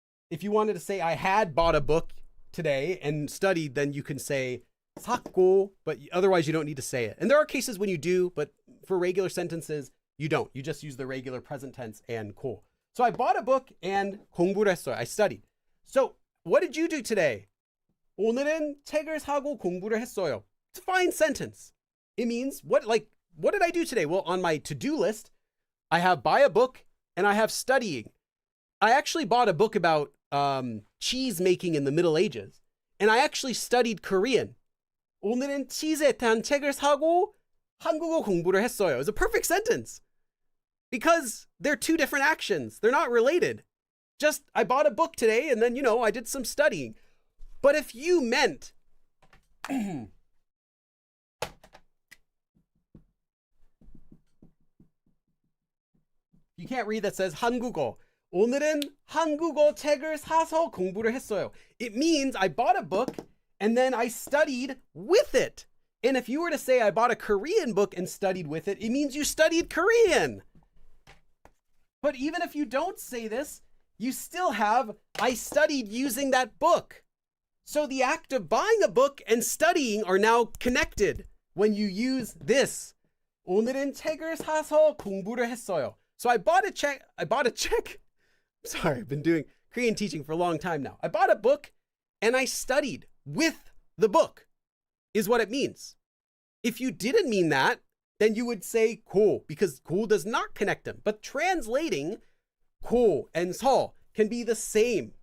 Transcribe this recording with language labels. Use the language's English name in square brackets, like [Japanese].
[English] If you wanted to say I had bought a book today and studied, then you can say 샀고, but otherwise you don't need to say it. And there are cases when you do, but for regular sentences, you don't. You just use the regular present tense and 고. So I bought a book and [Korean] 공부를 했어요. [English] I studied. So what did you do today? [Korean] 오늘은 책을 사고 공부를 했어요. [English] It's a fine sentence. It means, what did I do today? Well, on my to-do list, I have buy a book and I have studying. I actually bought a book about cheese making in the Middle Ages. And I actually studied Korean. [Korean] 오늘은 치즈에 대한 책을 사고 한국어 공부를 했어요. [English] It's a perfect sentence. Because they're two different actions. They're not related. Just, I bought a book today and then, I did some studying. But if you meant, you can't read that says 한국어. [Korean] 오늘은 한국어 책을 사서 공부를 했어요. [English] It means I bought a book and then I studied with it. And if you were to say I bought a Korean book and studied with it, it means you studied Korean. But even if you don't say this, you still have I studied using that book. So the act of buying a book and studying are now connected when you use this. [Korean] 오늘은 책을 사서 공부를 했어요. [English] So I bought a check. Sorry, I've been doing Korean teaching for a long time now. I bought a book and I studied with the book, is what it means. If you didn't mean that, then you would say 고, because 고 does not connect them. But translating 고 and 서 can be the same.